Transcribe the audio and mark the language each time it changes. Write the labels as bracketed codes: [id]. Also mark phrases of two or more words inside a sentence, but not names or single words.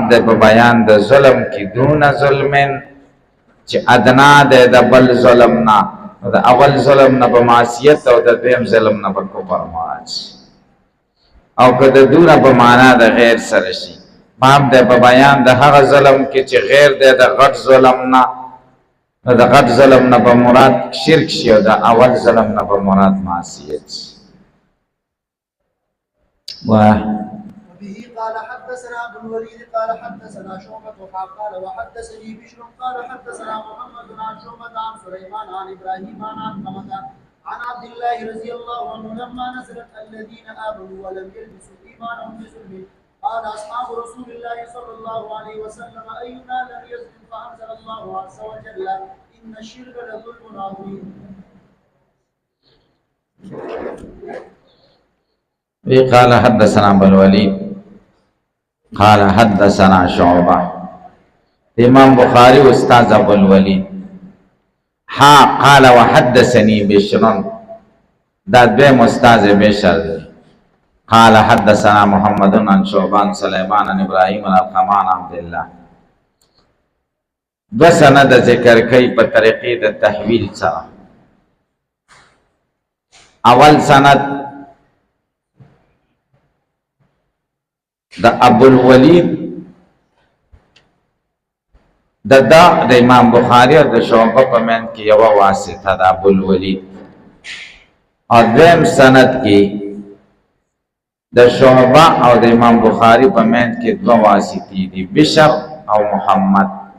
[ps] د په بیان د ظلم کې دون ظلمن چې ادنا د بل ظلم نه د اول ظلم نه په معصیت او د دویم ظلم نه په کفر معاصي او که د دونه په معنا د غیر سره شي باب دی په بیان د هغه ظلم کې چې غیر دی د غټ ظلم نه، نو د غټ ظلم نه په مراد شرک شي او د اول ظلم نه په مراد معصیت شي. [ar] وبه قال حدثنا ابو الوليد قال حدثنا شعبة قال وحدثني بشر قال حدثنا محمد عن شعبة عن سليمان عن ابراهيم عن علقمة عن عبد الله رضي الله عنه لما نزلت الذين آمنوا ولم يلبسوا إيمانهم بظلم قال أصحاب رسول الله صلى الله عليه وسلم أينا لم يظلم فأنزل الله عز وجل إن الشرك لظلم عظيم. قال حدثنا ابو الوليد قال حدثنا شعبة. [ps] امام بخاری استاد ابو الوليد [ar] قال وحدثني [ps] بشر، دا دویم استاد بشر [ar] قال حدثنا محمد عن شعبة عن سليمان عن ابراهيم عن علقمة عن عبد الله. [ps] دو سند ذکر کئی په طریقې د تحویل سره. اول سند د ابو الولید د امام بخاری او د شعبه په منځ کې یو واسطه د ابو الولید، او دویم سند کې د شعبه او د امام بخاری په منځ کې دوه واسطې دي، بشر او محمد.